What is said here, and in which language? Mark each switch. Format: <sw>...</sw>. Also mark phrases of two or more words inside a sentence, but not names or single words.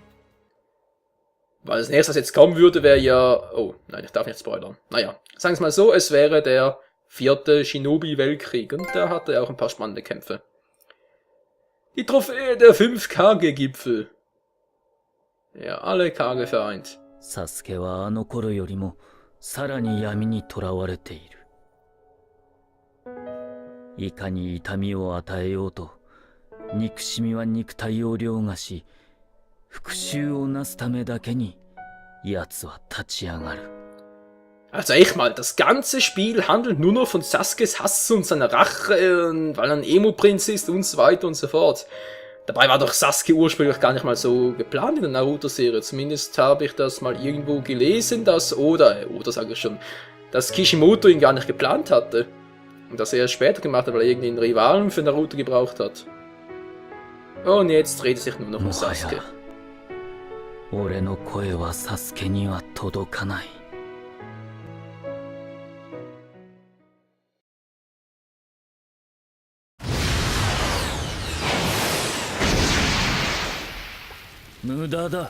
<de>Weil das nächste, was jetzt kommen würde, wäre ja... Oh, nein, ich darf nicht spoilern. Naja, sagen wir es mal so, es wäre der 4. Shinobi-Weltkrieg. Und da hatte er auch ein paar spannende Kämpfe. Die Trophäe der 5K-Gipfel. Ja, alle Kage vereint.</de> <ja>サスケはあの頃よりもさらに闇に囚われている. いかに痛みを与えようと、憎しみは肉体を凌駕し、復讐をなすためだけに、奴は立ち上がる。</ja> <de>Also echt mal, das ganze Spiel handelt nur noch von Sasukes Hass und seiner Rache, weil er ein Emo-Prinz ist und so weiter und so fort. Dabei war doch Sasuke ursprünglich gar nicht mal so geplant in der Naruto-Serie. Zumindest habe ich das mal irgendwo gelesen, dass oder sage ich schon, dass Kishimoto ihn gar nicht geplant hatte. Und dass er es später gemacht hat, weil er irgendwie einen Rivalen für Naruto gebraucht hat. Und jetzt dreht es sich nur noch um Sasuke.</de> <ja>俺の声はサスケには届かない。無駄だ。</ja>